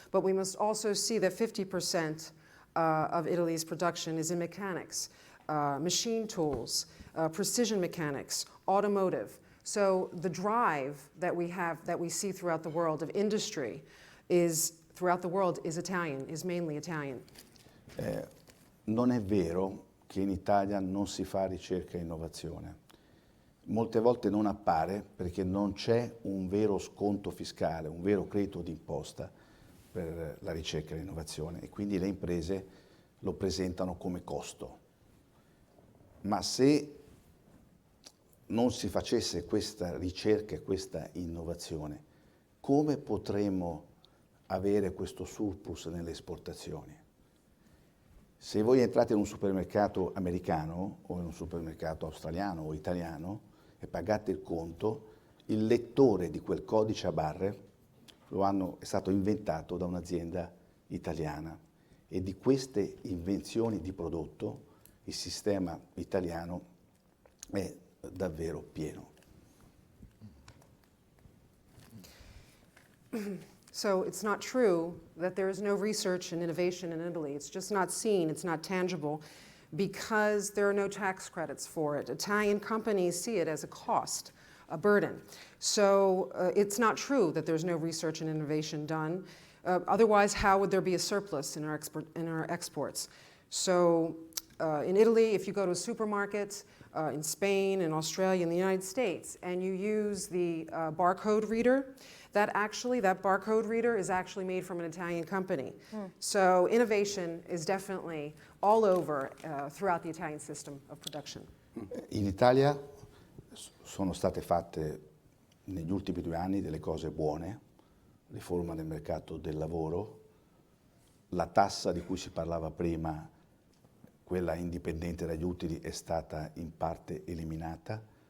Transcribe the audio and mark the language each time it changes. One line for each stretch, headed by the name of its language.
English: But we must also see that 50% of Italy's production is in mechanics, machine tools, precision mechanics, automotive. So the drive that we have, that we see throughout the world of industry throughout the world is Italian, is mainly Italian.
Italian: Non è vero che in Italia non si fa ricerca e innovazione. Molte volte non appare perché non c'è un vero sconto fiscale, un vero credito d'imposta per la ricerca e l'innovazione, e quindi le imprese lo presentano come costo. Ma se non si facesse questa ricerca e questa innovazione, come potremmo avere questo surplus nelle esportazioni? Se voi entrate in un supermercato americano o in un supermercato australiano o italiano e pagate il conto, il lettore di quel codice a barre è stato inventato da un'azienda italiana, e di queste invenzioni di prodotto il sistema italiano è davvero pieno.
English: So it's not true that there is no research and innovation in Italy. It's just not seen, it's not tangible, because there are no tax credits for it. Italian companies see it as a cost, a burden. So it's not true that there's no research and innovation done. Otherwise, how would there be a surplus in our exports? So in Italy, if you go to a supermarket, in Spain, in Australia, in the United States, and you use the barcode reader, that barcode reader is actually made from an Italian company. So innovation is definitely all over throughout the Italian system of production.
Italian: In Italia sono state fatte negli ultimi 2 anni delle cose buone, riforma del mercato del lavoro, la tassa di cui si parlava prima, quella indipendente dagli utili, è stata in parte eliminata.